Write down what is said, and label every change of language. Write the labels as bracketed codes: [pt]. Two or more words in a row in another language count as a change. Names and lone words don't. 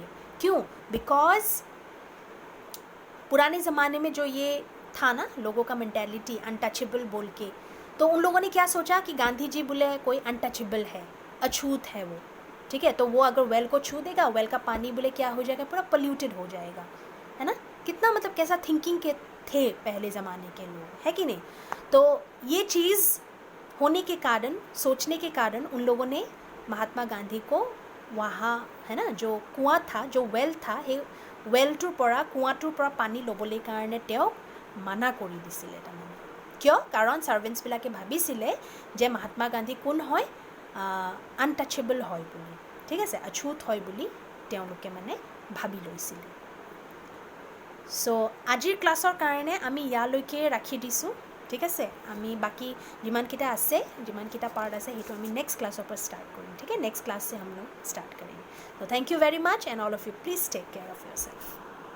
[hi] क्यों, बिकॉज पुराने ज़माने में जो ये था ना लोगों का मेंटालिटी अनटचेबल बोल के, तो उन लोगों ने क्या सोचा कि गांधी जी बोले कोई अनटचेबल है, अछूत है वो, ठीक है, तो वो अगर वेल को छू देगा, वेल का पानी बोले क्या हो जाएगा, पूरा पोल्यूटेड हो जाएगा, है ना। कितना मतलब कैसा थिंकिंग के थे पहले ज़माने के लोग, है कि नहीं। तो ये चीज़ होने के कारण, सोचने के कारण उन लोगों ने महात्मा गांधी को वहाँ, है ना, जो कुआं था, जो वेल था, [as] সেই वेलটোৰ পৰা, কুঁৱাটোৰ পৰা পানী ল'বলৈ কাৰণে তেওঁক মানা কৰি দিছিলে তাৰমানে। কিয়, কাৰণ ছাৰ্ভেণ্টছবিলাকে ভাবিছিলে যে মহাত্মা গান্ধী কোন হয়, আনটাচেবল হয় বুলি, ঠিক আছে, অছুত হয় বুলি তেওঁলোকে মানে ভাবি লৈছিলে। সো আজিৰ ক্লাছৰ কাৰণে আমি ইয়ালৈকে ৰাখি দিছোঁ, ঠিক আছে। আমি বাকি যিমানকেইটা আছে, যিমানকেইটা পাৰ্ট আছে সেইটো আমি [en] next class [as] পৰা ষ্টাৰ্ট কৰিম, ঠিক আছে। [en] next class [hi] से हम लोग [en] स्टार्ट करेंगे। तो thank you very much and all of you please take care of yourself.